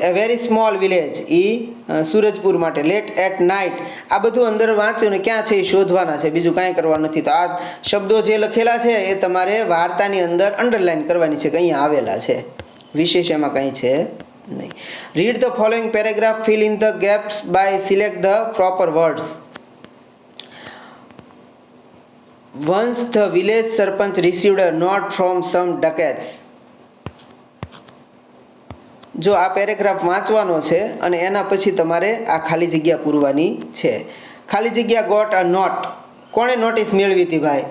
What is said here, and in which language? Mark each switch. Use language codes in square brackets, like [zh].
[en] a very small village, [gu] એ સુરજપુર માટે. [en] late at night, [gu] આ બધું અંદર વાંચ્યું ને ક્યાં છે એ શોધવાના છે, બીજું કાંઈ કરવાનું નથી. તો આ શબ્દો જે લખેલા છે એ તમારે વાર્તાની અંદર અંડરલાઈન કરવાની છે કે અહીંયા આવેલા છે, વિશેષ એમાં કંઈ છે નહીં. [en] Read the following paragraph, fill in the gaps by select the proper words. Once the village sarpanch received a note from some ducats. [gu] જો આ પેરેગ્રાફ વાંચવાનો છે અને એના પછી તમારે આ ખાલી જગ્યા પૂરવાની છે. ખાલી જગ્યા [en] got a note, [gu] કોણે નોટિસ મેળવી હતી ભાઈ?